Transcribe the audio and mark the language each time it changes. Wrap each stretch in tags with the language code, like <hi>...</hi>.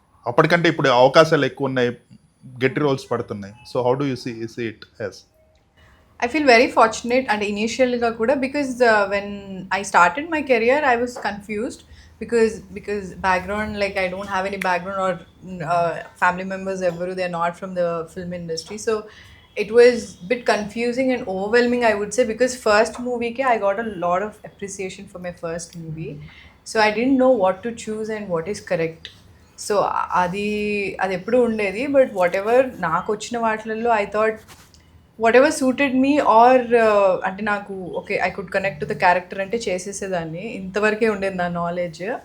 <te>అప్పటికంటే ఇప్పుడు అవకాశాలు ఎక్కువ ఉన్నాయి, గట్టి రోల్స్ పడుతున్నాయి.</te> <en>So how do you see it as? I feel very fortunate and initially kuda because when I started my career I was confused because background, like I don't have any background or family members ever, they are not from the film industry, so it was a bit confusing and overwhelming, I would say, because first movie ke I got a lot of appreciation for my first movie, so I didn't know what to choose and what is correct.</en> <te>So అది ఎప్పుడు ఉండేది, but what ever నాకు వచ్చిన వాటిలలో</te> <en>I thought whatever suited me or</en> <te>అంటే నాకు okay</te> <en>I could connect to the character</en> <te>అంటే చేసేసేదాన్ని, ఇంతవరకే ఉండేది నా నాలెడ్జ్.</te>